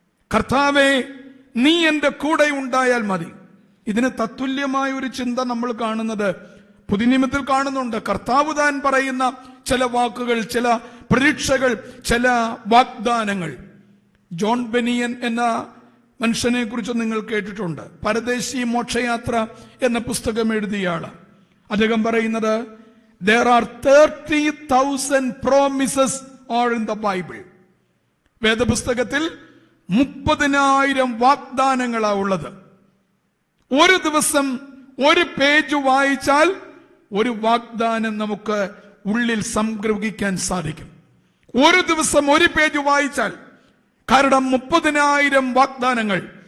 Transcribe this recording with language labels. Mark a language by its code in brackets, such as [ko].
[ml] കർത്താവേ, നീ എന്റെ കൂടെ ഉണ്ടായാൽ മതി. ഇതിന് തത്തുല്യമായ ഒരു ചിന്ത നമ്മൾ കാണുന്നത് പുതിയ നിയമത്തിൽ കാണുന്നുണ്ട്. കർത്താവ് താൻ പറയുന്ന ചില വാക്കുകൾ, ചില പ്രതീക്ഷകൾ, ചില വാഗ്ദാനങ്ങൾ. ജോൺ ബെനിയൻ എന്ന മനുഷ്യനെ കുറിച്ച് നിങ്ങൾ കേട്ടിട്ടുണ്ട്. പരദേശി മോക്ഷയാത്ര എന്ന പുസ്തകം എഴുതിയ ആള്. അദ്ദേഹം പറയുന്നത്, [en] there are 30,000 promises are in the Bible. [ml] വേദപുസ്തകത്തിൽ 30,000 വാഗ്ദാനങ്ങളാണ് ഉള്ളത്. ഒരു ദിവസം ഒരു പേജ് വായിച്ചാൽ ഒരു വാഗ്ദാനം നമുക്ക് ഉള്ളിൽ സംഗ്രഹിക്കാൻ സാധിക്കും. ഒരു ദിവസം ഒരു പേജ് വായിച്ചാൽ, കാരണം 30,000 വാഗ്ദാനങ്ങൾ.